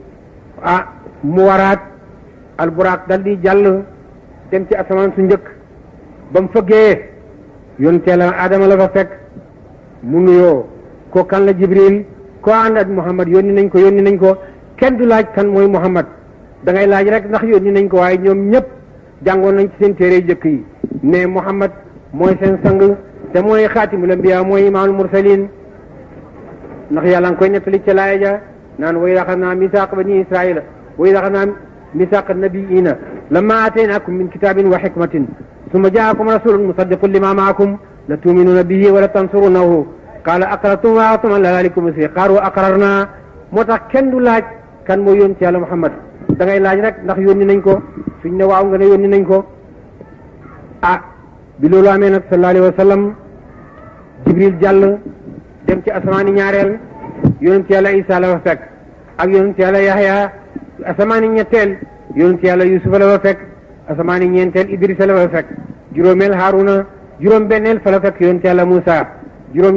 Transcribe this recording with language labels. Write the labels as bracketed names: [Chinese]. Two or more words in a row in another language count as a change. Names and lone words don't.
[Wolof] mu waraat alburaaq dal di jàll dem ci asamaan su njëkk ba mu fëggee yonteela Adama la fa fekk mu nuyoo ko kan la Jibril ko ànd ak Muhammad yónni nañ ko kenn du laaj kan mooy Muhammad da ngay laaj rek ndax yónni nañ ko waaye ñoom ñëpp jàngoon nañ ci seen téere jëkk yi ne Muhammad mooy seen sang te mooy xaatimul anbiya mooy imaamul mursalin ndax yàlla nga koy nettali ca laaya ja naan [Arabic] وإذ أخذنا ميثاق بني إسرائيل وإذ أخذنا ميثاق نبيينا لما آتيناكم من كتاب وحكمة ثم جاءكم رسول مصدق لما معكم لا تؤمنون به ولا تنصرونه قال أأقررتم وأعطيتم على ذلكم إصري قالوا أقررنا [Wolof] moo tax kenn du laaj kan moo yónni ci yàlla Muhammad da ngay laaj rek ndax yónni nañ ko [Arabic] suñ ne waaw nga ne yónni nañ ko [Wolof] bi loolu amee nag [Arabic] صلى الله عليه وسلم [Wolof] Jibril jàll dem ci asamaani ñaareel yonent yàlla Isa la fa fekk ak yonent yàlla Yahya asamaani ñetteel yonent yàlla Yusufa la fa fekk asamaani ñeenteel Idrisa la fa fekk juróomeel Haruna juróom benneel fa la fekk yonent yàlla Musa juróom